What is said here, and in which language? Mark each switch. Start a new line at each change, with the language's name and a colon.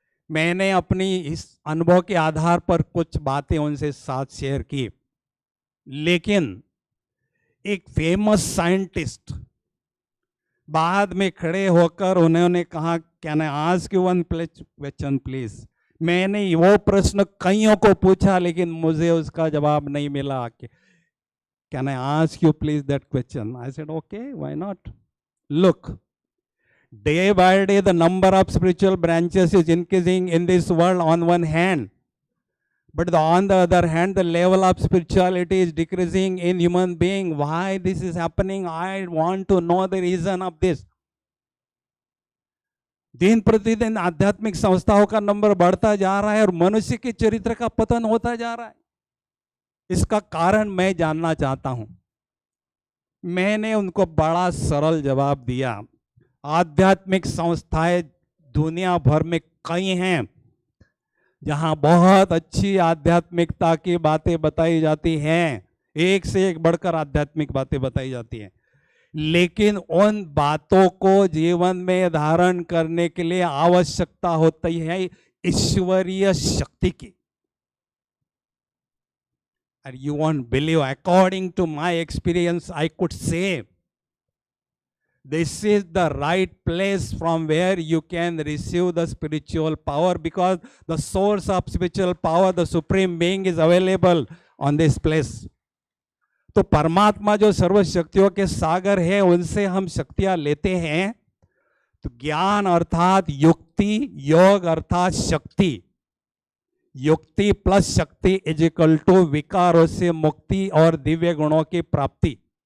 Hindi: मैंने अपनी इस अनुभव के आधार पर कुछ बातें उनसे साथ शेयर की, लेकिन एक फेमस साइंटिस्ट बाद में खड़े होकर उन्होंने कहा,
English: Can I ask you one question please.
Hindi: मैंने वो प्रश्न कईयों को पूछा लेकिन मुझे उसका जवाब नहीं मिला।
English: Can I ask you please that question? I said okay, why not. Look, day by day the number of spiritual branches is increasing in this world on one hand, but on the other hand the level of spirituality is decreasing in human being. Why this is happening? I want to know the reason of this.
Hindi: दिन प्रतिदिन आध्यात्मिक संस्थाओं का number बढ़ता जा रहा है और मनुष्य के चरित्र का पतन होता जा रहा है। इसका कारण मैं जानना चाहता हूं। मैंने उनको बड़ा सरल जवाब दिया। आध्यात्मिक संस्थाएं दुनिया भर में कई हैं जहां बहुत अच्छी आध्यात्मिकता की बातें बताई जाती हैं, एक से एक बढ़कर आध्यात्मिक बातें बताई जाती हैं, लेकिन उन बातों को जीवन में धारण करने के लिए आवश्यकता होती है ईश्वरीय शक्ति की।
English: And you won't believe, according to my experience, I could say this is the right place from where you can receive the spiritual power, because the source of spiritual power, the supreme being, is available on this place.
Hindi: तो परमात्मा जो सर्व शक्तियों के सागर है, उनसे हम शक्तियां लेते हैं। तो ज्ञान अर्थात युक्ति, योग अर्थात शक्ति, युक्ति प्लस शक्ति इज इक्वल टू विकारों से मुक्ति और दिव्य गुणों की प्राप्ति।